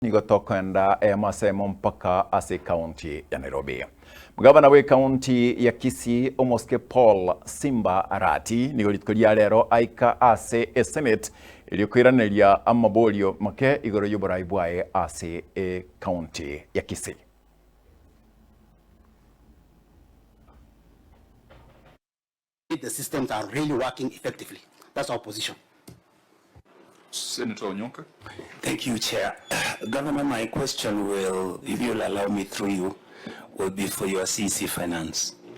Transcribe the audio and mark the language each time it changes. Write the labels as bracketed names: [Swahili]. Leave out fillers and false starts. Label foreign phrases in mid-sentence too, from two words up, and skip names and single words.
[Gusii] Nigotokwenda masemo mpaka ase kaunti ya Nairobi. Mugabana we kaunti ya Kisii Omoske Paul Simba Arati nigoritukoria rero aika ase Senate iliyokwiraniria amabolio make igoro y'uburai bwae ase kaunti ya Kisii. [English] The systems are really working effectively. That's our position. Senator Nyamira. Thank you, Chair. Governor, my question will, if you'll allow me through you, will be for your CC finance.